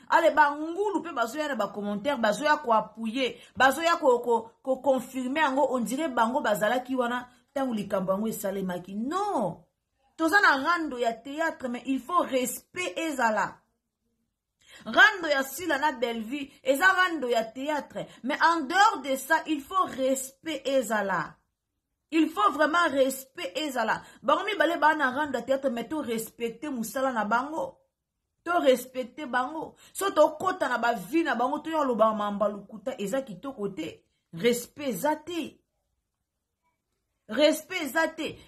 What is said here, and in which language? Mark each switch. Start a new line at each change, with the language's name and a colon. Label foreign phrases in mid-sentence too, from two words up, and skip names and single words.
Lingala: Ale ba ngulu pe bazoya na ba commentaire, bazoya ko appuyer, bazoya ko, ko, ko confirmer yango, on dirait bango bazalaki wana tangu likambo yango esalemaki.
French: Non.
Lingala: Toza na rando ya théâtre,
French: mais il faut respect
Lingala: ezala. Rando ya sila na Belleville, eza rando ya théâtre.
French: Mais en dehors de ça, il faut respect ezala. Il faut vraiment respect
Lingala: ezala. Bango mibale ba na rando ya théâtre, mais to respecter musala na bango. To respecte bango. So tokota na ba vie na bango, to yo loba mamba lukuta, eza kitoko te. Respect eza te. Respect eza te.